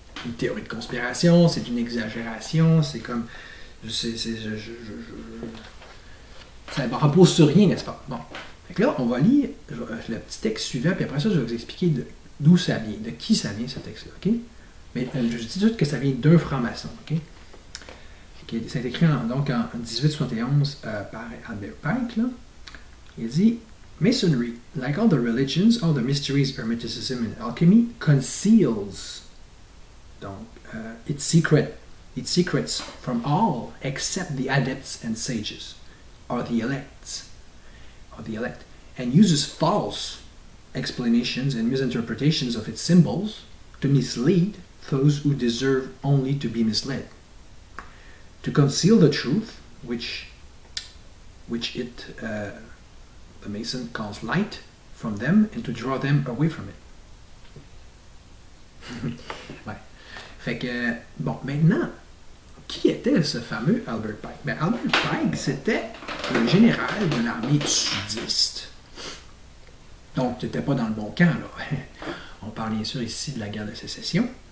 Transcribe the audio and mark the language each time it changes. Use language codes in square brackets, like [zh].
[fr] Une théorie de conspiration, c'est une exagération, c'est comme... ça ne repose sur rien, n'est-ce pas? Bon. Fait que là, on va lire le petit texte suivant, puis après ça, je vais vous expliquer d'où ça vient, de qui ça vient, ce texte-là, ok? Mais je dis tout que ça vient d'un franc-maçon, ok? C'est écrit donc en 1871 par Albert Pike, là. Il dit [en] « Masonry, like all the religions, all the mysteries, hermeticism and alchemy, conceals [fr] donc, [en] its secrets from all except the adepts and sages, or the elect, and uses false explanations and misinterpretations of its symbols to mislead those who deserve only to be misled, to conceal the truth, which the Mason calls light, from them, and to draw them away from it. » [fr] Ouais. Fait que, bon, maintenant, qui était ce fameux Albert Pike? Ben, Albert Pike, c'était le général de l'armée sudiste. Donc, tu n'étais pas dans le bon camp, là. On parle bien sûr ici de la guerre de sécession.